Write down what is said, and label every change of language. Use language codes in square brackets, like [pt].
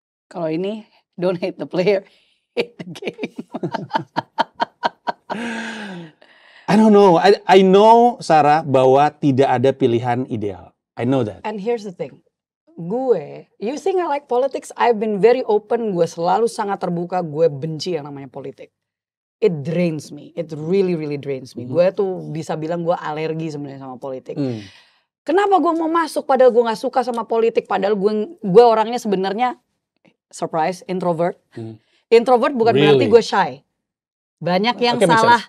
[id] Kalau ini, [en] don't hate the player, hate the game. I don't know. I know, [id] Sarah, bahwa tidak ada pilihan ideal. [en] I know that. And here's the thing. You think I like politics? I've been very open. [id] Gue selalu sangat terbuka. Gue benci yang namanya politik. [en] It drains me. It really, really drains me. [id] Gue tuh bisa bilang gue alergi sebenarnya sama politik. Kenapa gue mau masuk padahal gue gak suka sama politik? Padahal gue orangnya sebenarnya, surprise, introvert. Introvert bukan berarti gue shy. Banyak yang salah.